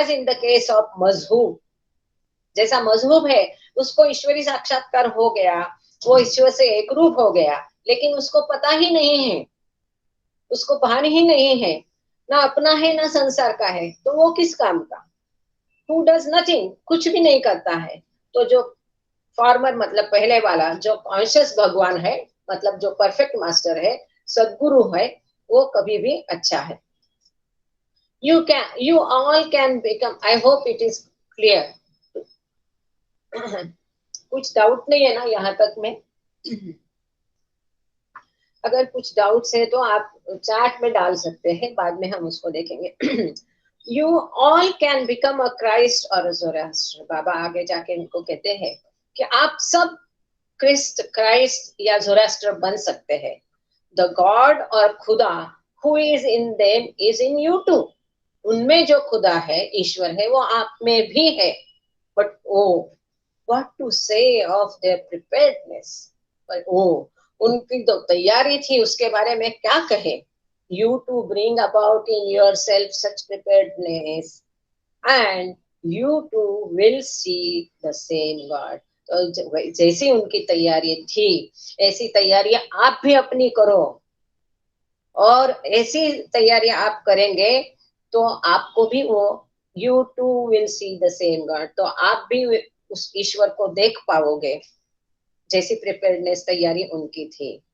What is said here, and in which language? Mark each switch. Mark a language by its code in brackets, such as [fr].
[en] as in the case of मजहूब, [hi] जैसा मजहूब है उसको ईश्वरी साक्षात्कार हो गया, वो ईश्वर से एक रूप हो गया, लेकिन उसको पता ही नहीं है, उसको भान ही नहीं है, ना अपना है ना संसार का है, तो वो किस काम का? [en] Who does nothing, [hi] कुछ भी नहीं करता है। तो जो फॉर्मर मतलब पहले वाला, जो कॉन्शियस भगवान है, मतलब जो परफेक्ट मास्टर है, सदगुरु है, वो कभी भी अच्छा है। [en] You all can become, I hope it is clear. [hi] कुछ डाउट नहीं है ना यहाँ तक में? अगर कुछ डाउट्स है तो आप चैट में डाल सकते हैं, बाद में हम उसको देखेंगे। [en] You all can become a Christ or a Zoroaster. [hi] बाबा आगे जाके इनको कहते हैं कि आप सब क्राइस्ट या जोरास्टर बन सकते हैं। [en] The God और खुदा who is in them is in you too. [hi] उनमें जो खुदा है, ईश्वर है, वो आप में भी है। [en] But oh, what to say of their preparedness? [hi] But oh, उनकी जो तैयारी थी उसके बारे में क्या कहे? [en] You to bring about in yourself such preparedness, and you too will see the same God. [hi] तो जैसी उनकी तैयारी थी, ऐसी तैयारी आप भी अपनी करो, और ऐसी तैयारी आप करेंगे तो आपको भी वो [en] you too will see the same God, [hi] तो आप भी उस ईश्वर को देख पाओगे जैसी प्रिपेयर्डनेस तैयारी उनकी थी।